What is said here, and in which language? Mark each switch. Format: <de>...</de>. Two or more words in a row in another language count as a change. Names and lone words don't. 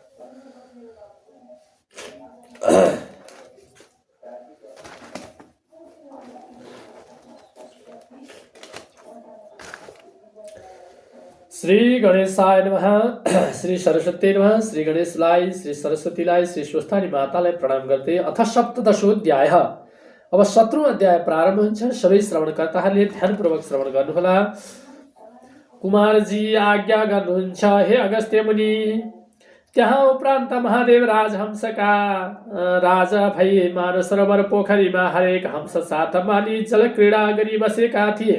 <sa>श्री गणेशाय नमः। श्री सरस्वती नमः।</sa> <ne>श्री गणेशलाई, श्री सरस्वतीलाई, श्री स्वस्थानी मातालाई प्रणाम गर्दै</ne> <sa>अथ सप्तदशोऽध्याय।</sa> <ne>अब 17औं अध्याय प्रारम्भ हुन्छ। सबै श्रवणकर्ताहरूले ध्यानपूर्वक श्रवण गर्नुहोला। कुमारजी आज्ञा गर्नुहुन्छ, हे अगस्त्य मुनि। त्यहाँ उपरान्त महादेव राजहंसका राजा भई मानसरोवर पोखरीमा हरेक हंस साथ माली जलक्रीडा गरी बसेका थिए।</ne>